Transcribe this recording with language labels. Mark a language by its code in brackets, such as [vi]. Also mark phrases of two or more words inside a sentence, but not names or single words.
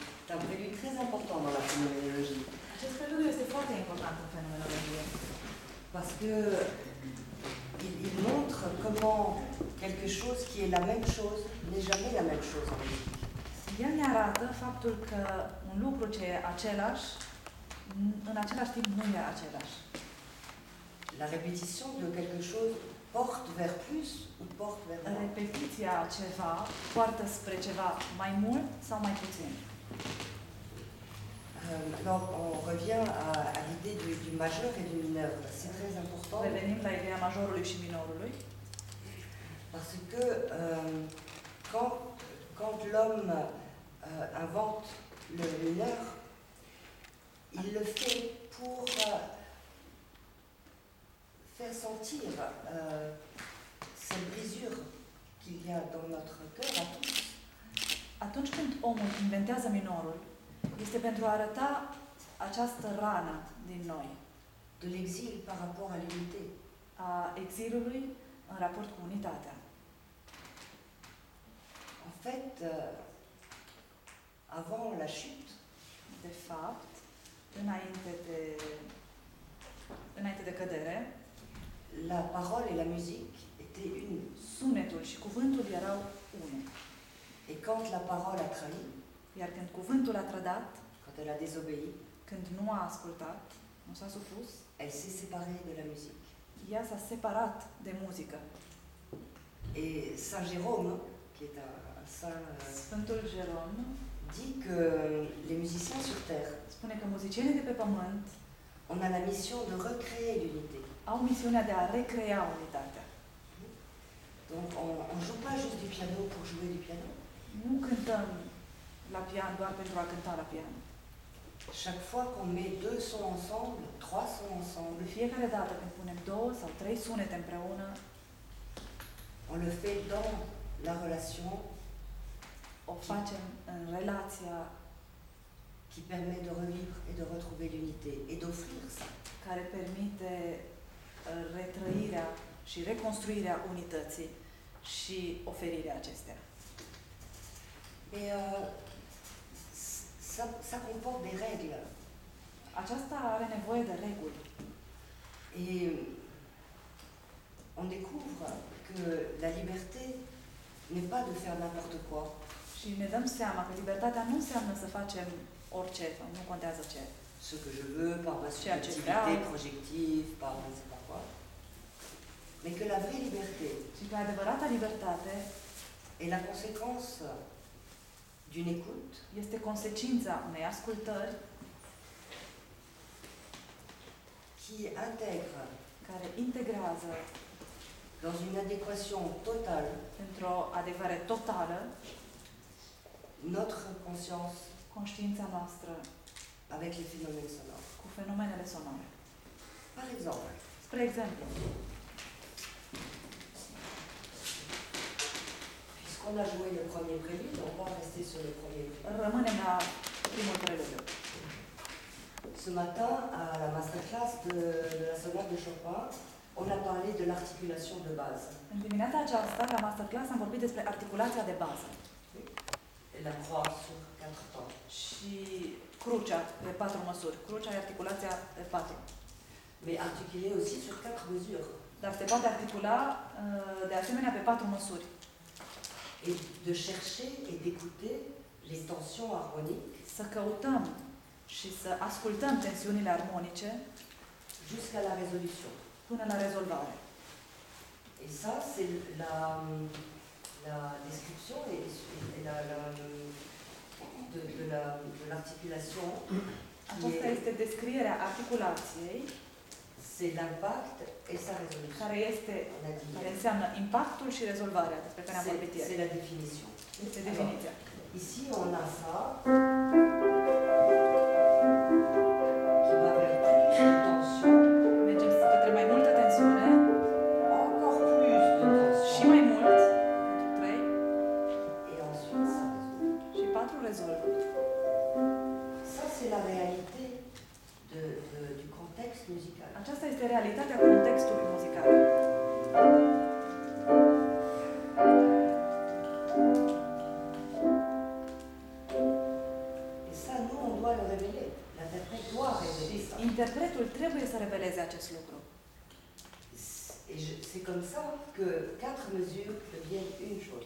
[fr] C'est un prélude très important dans la phénoménologie. [ro] Acest preludiu este foarte important în fenomenologie. [fr] Parce que il montre comment quelque chose qui est la même chose n'est jamais la même chose en musique. [ro] El ne arată faptul că un lucru ce e același, în același timp nu e același. [fr] La répétition de quelque chose porte vers plus ou porte vers moins. [ro] Repetiția ceva poartă spre ceva mai mult sau mai puțin. [fr] Alors, on revient à l'idée du majeur et du mineur. C'est très important. [ro] Revenim la ideea majorului și minorului. [fr] Parce que quand l'homme invente le mineur, il le fait pour faire sentir cette brisure qu'il y a dans notre cœur à tous. [ro] Atunci când omul inventează minorul, este pentru a arăta această rană din noi, [fr] De l'exil par rapport à l'unité. [ro] a exilului în raport cu unitatea. [fr] En fait, avant la chute, [ro] De fapt, înainte de cădere, [fr] la parole et la musique étaient une. [ro] sunetul și cuvântul erau unul. [fr] Et quand la parole a trahi, [ro] Iar când cuvântul a trădat, [fr] quand elle a désobéi, [ro] când nu a ascultat, nu s-a supus, [fr] elle s'est séparée de la musique. [ro] ea s-a separat de muzică. [fr] Et Saint Jérôme, qui est un saint, [ro] Sfântul Jeron [fr] dit que les musiciens sur Terre, [ro] spune că muzicienii de pe pământ [fr] on a la mission de recréer l'unité. [ro] au misiunea de a recrea unitatea. [fr] Donc on ne joue pas juste du piano pour jouer du piano. [ro] Nu cântăm la pian doar pentru a cânta la pian. [fr] Chaque fois qu'on met deux sons ensemble, trois sons ensemble, [ro] De fiecare dată când punem 2 sau 3 sunete împreună, [fr] on le fait dans la relation [ro] o facem în relația [fr] qui permet de revivre et de retrouver l'unité et d'offrir ça. [ro] care permite retrăirea și reconstruirea unității și oferirea acestea. [fr] Mais ça comporte des règles. [ro] Aceasta are nevoie de reguli. [fr] Et on découvre que la liberté n'est pas de faire n'importe quoi. [ro] Și ne dăm seama că libertatea nu înseamnă să facem orice, sau nu contează ce. [fr] Ce que je veux, par ma subjectivité projective, par je ne sais pas quoi. Mais que la vraie liberté [ro] Și că adevărata libertate [fr] est la conséquence d'une écoute [ro] este consecința unei ascultări [fr] qui intègre [ro] care integrează [fr] dans une adéquation totale [ro] într-o adevărare totală [fr] notre conscience [ro] conștiința noastră [fr] avec les phénomènes sonores. [ro] cu fenomenele sonore. [fr] Par exemple, [ro] Spre exemplu, [fr] puisqu'on a joué le premier prélude, on va rester sur le premier prélude. [ro] rămânem la primul preludiu. [fr] Ce matin, à la masterclass de la sonate de Chopin, on a parlé de l'articulation de base. [ro] În dimineața aceasta, la masterclass, am vorbit despre articulația de bază [fr] Et la croix sur 4 temps. [ro] și crucea de 4 măsuri. Crucea e articulația de 4. [fr] Mais articulé aussi sur 4 mesures. [ro] Dar se poate articula de asemenea pe 4 măsuri. [fr] Et de chercher et d'écouter les tensions harmoniques [ro] Să căutăm și să ascultăm tensiunile armonice [fr] jusqu'à la résolution. [ro] până la rezolvare. [fr] Et ça, c'est la description de l'articulation. [ro] Aceasta este descrierea articulației, [fr] C'est l'impact et sa résolution. [ro] care înseamnă impactul și rezolvarea, despre care am vorbit ieri. [fr] C'est la définition. [ro] Este definiția. [fr] Ici, on a ça qui va vers plus de tension, [ro] Mergem către mai multă tensiune [fr] encore plus de [ro] și [fr] tension, [ro] mai mult, pentru 3 [fr] et ensuite ça résout. [ro] și 4 rezolvă. [fr] Ça, c'est la réalité du contexte musical. [ro] Aceasta este realitatea contextului muzical. [fr] Et ça, [ro] interpretul trebuie să reveleze acest lucru. [fr] Et c'est comme ça que 4 mesures deviennent une chose.